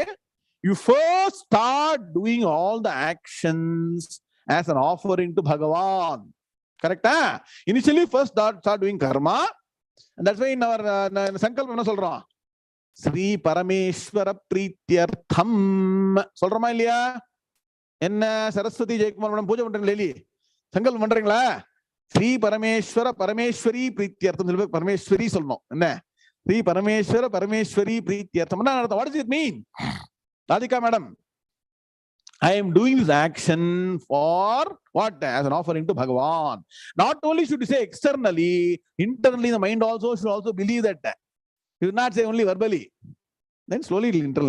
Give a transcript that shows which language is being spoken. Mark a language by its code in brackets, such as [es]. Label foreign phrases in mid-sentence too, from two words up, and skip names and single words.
[en] You first start doing all the actions as an offering to Bhagavan. Correct? Huh? Initially, first start doing karma. And that's why in our Sankalpa, [sa] श्री परमेश्वर प्रीत्यर्थम्. [ta] சொல்றோமா இல்லையா? Enna Saraswati Jaikumar madam puja pandranga leli. சங்கல்ப பண்றீங்களா? [sa] श्री परमेश्वर परमेश्वरी प्रीत्यर्थम्. [ta] Parameshwari solno. Enna? [sa] श्री परमेश्वर परमेश्वरी प्रीत्यर्थम्. [en] What does it mean? Radhika madam, I am doing this action for what? As an offering to Bhagavan. Not only should you say externally, internally the mind also should also believe that. You do not say only verbally. Then slowly it will internalize.